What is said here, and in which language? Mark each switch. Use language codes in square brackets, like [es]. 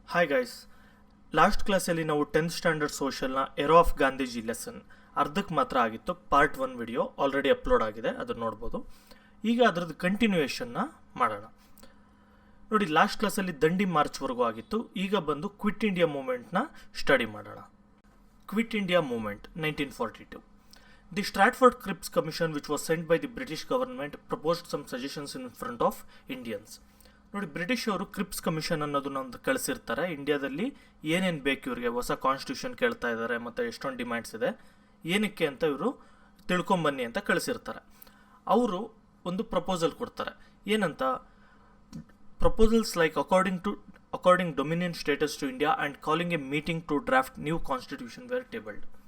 [kn] Hi guys, last ಕ್ಲಾಸಲ್ಲಿ ನಾವು 10th standard ಸೋಷಲ್ನ arrow of Gandhiji lesson ಅರ್ಧಕ್ಕೆ ಮಾತ್ರ ಆಗಿತ್ತು. ಪಾರ್ಟ್ 1 ವಿಡಿಯೋ ಆಲ್ರೆಡಿ ಅಪ್ಲೋಡ್ ಆಗಿದೆ, ಅದನ್ನು ನೋಡ್ಬೋದು. ಈಗ ಅದರದ್ದು ಕಂಟಿನ್ಯೂಯೇಷನ್ನ ಮಾಡೋಣ. ನೋಡಿ, ಲಾಸ್ಟ್ ಕ್ಲಾಸಲ್ಲಿ ದಂಡಿ ಮಾರ್ಚ್ವರೆಗೂ ಆಗಿತ್ತು. ಈಗ ಬಂದು ಕ್ವಿಟ್ ಇಂಡಿಯಾ ಮೂವ್ಮೆಂಟ್ನ ಸ್ಟಡಿ ಮಾಡೋಣ. Quit India movement 1942. [en] The Stratford Cripps Commission, which was sent by the British government, proposed some suggestions in front of Indians. [kn] ನೋಡಿ, ಬ್ರಿಟಿಷ್ ಅವರು ಕ್ರಿಪ್ಸ್ ಕಮಿಷನ್ ಅನ್ನೋದನ್ನ ಒಂದು ಕಳಿಸಿರ್ತಾರೆ. ಇಂಡಿಯಾದಲ್ಲಿ ಏನೇನು ಬೇಕು ಇವರಿಗೆ, ಹೊಸ ಕಾನ್ಸ್ಟಿಟ್ಯೂಷನ್ ಕೇಳ್ತಾ ಇದ್ದಾರೆ ಮತ್ತು ಎಷ್ಟೊಂದು ಡಿಮ್ಯಾಂಡ್ಸ್ ಇದೆ, ಏನಕ್ಕೆ ಅಂತ ಇವರು ತಿಳ್ಕೊಂಬನ್ನಿ ಅಂತ ಕಳಿಸಿರ್ತಾರೆ. ಅವರು ಒಂದು ಪ್ರಪೋಸಲ್ ಕೊಡ್ತಾರೆ. ಏನಂತ, [en] Proposals like according dominion status to India and calling a meeting to draft new constitution were tabled.